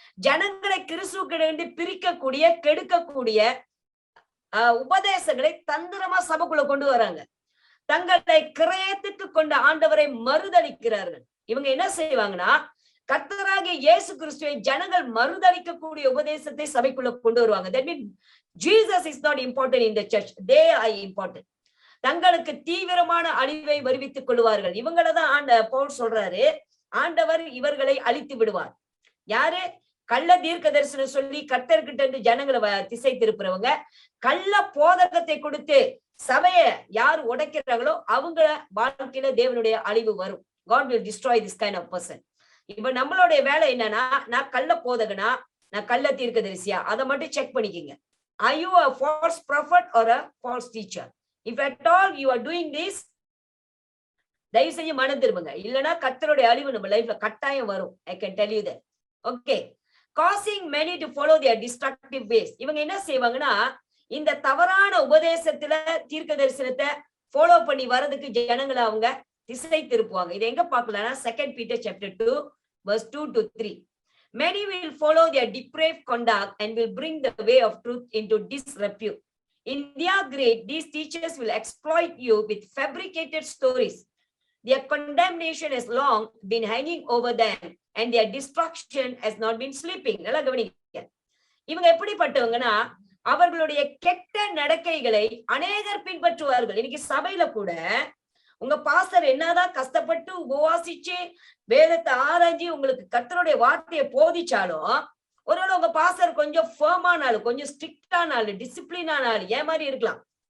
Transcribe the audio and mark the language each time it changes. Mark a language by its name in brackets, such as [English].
[Tamil] ஜனங்களை கிறிஸ்துவிலிருந்து பிரிக்கக்கூடிய கெடுக்கக்கூடிய உபதேசங்களை தந்திரமா சபைக்குள்ள கொண்டு வராங்க. தங்களை கிரயத்துக்கு கொண்ட ஆண்டவரை மறுதளிக்கிறார்கள். இவங்க என்ன செய்வாங்கன்னா, கர்த்தராகிய இயேசு கிறிஸ்துவை ஜனங்கள் மறுதளிக்கக்கூடிய உபதேசத்தை சபைக்குள்ள கொண்டு வருவாங்க. [English] That means Jesus is not important in the church. They are important. [Tamil] தங்களுக்கு தீவிரமான அழிவை வருவித்துக் கொள்வார்கள். இவங்களதான் பவுல் சொல்றாரு, ஆண்டவர் இவர்களை அழித்து விடுவார். யாரு? கள்ள தீர்க்க தரிசனம் சொல்லி கர்த்தர்கிட்ட இருந்து ஜனங்களை திசை திருப்புறவங்க. கள்ள போதகத்தை கொடுத்து சபையை யார் உடைக்கிறாங்களோ அவங்க வாழ்க்கையில தேவனுடைய அழிவு வரும். [English] God will destroy this kind of person. [Tamil] இப்ப நம்மளுடைய வேலை என்னன்னா, நான் கள்ள போதகனா, நான் கள்ள தீர்க்க தரிசியா, அதை மட்டும் செக் பண்ணிக்கங்க. [English] Are you a false prophet or a false teacher? If at all you are doing this, [Tamil] தயவு செஞ்சு மனம் திரும்புங்க. இல்லைன்னா கர்த்தருடைய அழிவு நம்ம லைஃப்ல கட்டாயம் வரும். [English] I can tell you that. Okay, causing many to follow their destructive ways. [Tamil] இவங்க என்ன செய்வாங்கன்னா, இந்த தவறான உபதேசத்துல தீர்க்க தரிசனத்தை ஃபாலோ பண்ணி வரதுக்கு ஜனங்களை அவங்க திசை திருப்புவாங்க. இது எங்க பார்க்கலாம்னா [English] 2 Peter chapter 2 verse 2 to 3. Many will follow their depraved conduct and will bring the way of truth into disrepute. In their greed, these teachers will exploit you with fabricated stories. Their condemnation has long been hanging over them and their destruction has not been sleeping. [Tamil] நல்லா கவனிங்க. இவங்க எப்படிப்பட்டவங்கன்னா, அவர்களுடைய கெட்ட நடக்கைகளை அநேகர் பின்பற்றுவார்கள். இன்னைக்கு சபையில கூட உங்க பாஸ்டர் என்னதான் கஷ்டப்பட்டு உபவாசிச்சு வேதத்தை ஆராய்ச்சி உங்களுக்கு கர்த்தருடைய வார்த்தையை போதிச்சாலும், ஒருவேளை உங்க பாஸ்டர் கொஞ்சம் ஃபர்மான ஆளு, கொஞ்சம் ஸ்ட்ரிக்டான ஆளு, டிசிப்ளினான ஆளு, ஏன் மாதிரி இருக்கலாம்.